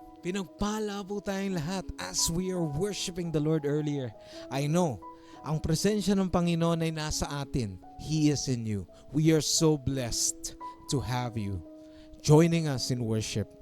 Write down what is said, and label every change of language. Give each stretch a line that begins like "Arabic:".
Filipino: Pinagpala po tayong lahat
English: as we are worshiping the Lord earlier. I know,
Filipino: ang presensya ng Panginoon ay nasa atin.
English: He is in you. We are so blessed to have you joining us in worship.